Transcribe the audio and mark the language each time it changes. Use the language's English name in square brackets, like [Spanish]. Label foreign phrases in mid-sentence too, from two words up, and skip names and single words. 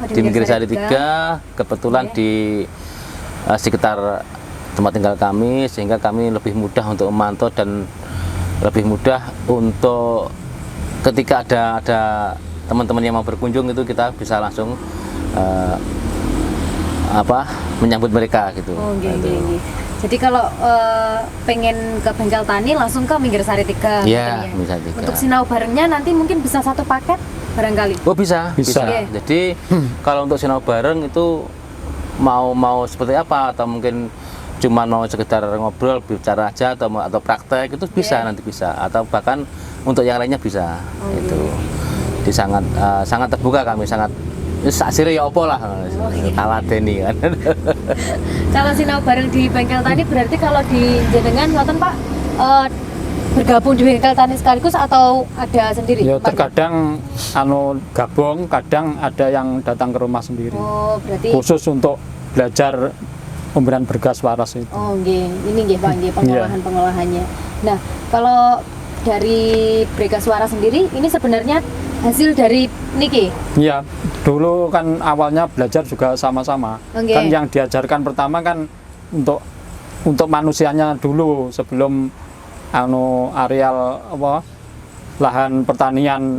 [Indonesian] di Minggir Sari 3, kebetulan di sekitar tempat tinggal kami, sehingga kami lebih mudah untuk memantau dan lebih mudah untuk ketika ada teman-teman yang mau berkunjung itu kita bisa langsung menyambut mereka gitu. Oh, nggih, Gitu. [Javanese] nggih, nggih. [Indonesian] Jadi kalau pengen ke bengkel tani langsung ke Minggir Sari 3. Iya, mungkin ya. Minggir Sari 3. Untuk [Javanese] sinau barengnya [Indonesian] nanti mungkin bisa satu paket barangkali. Oh bisa. Bisa. Oke. Jadi kalau untuk [Javanese] sinau bareng [Indonesian] itu mau seperti apa, atau mungkin cuma mau sekedar ngobrol bicara aja atau praktek itu bisa, nanti bisa, atau bahkan untuk yang lainnya bisa. Itu di sangat terbuka kami, sangat akhirnya ya opo lah kalah Deni kan. Kalau [Javanese] sinau bareng [Indonesian] di bengkel tani berarti kalau di [Javanese] jenengan ngoten [Indonesian] Pak bergabung di bengkel tani sekaligus atau ada sendiri? Ya Pak? terkadang gabung, kadang ada yang datang ke rumah sendiri. Oh, berarti Khusus untuk belajar pemberian bergas waras itu. oh nggih, ini nggih Pak, nggih pengolahannya. Nah, kalau dari bergas waras sendiri ini sebenarnya hasil dari niki. Iya, dulu kan awalnya belajar juga sama-sama. Oke. Kan yang diajarkan pertama kan untuk manusianya dulu sebelum areal lahan pertanian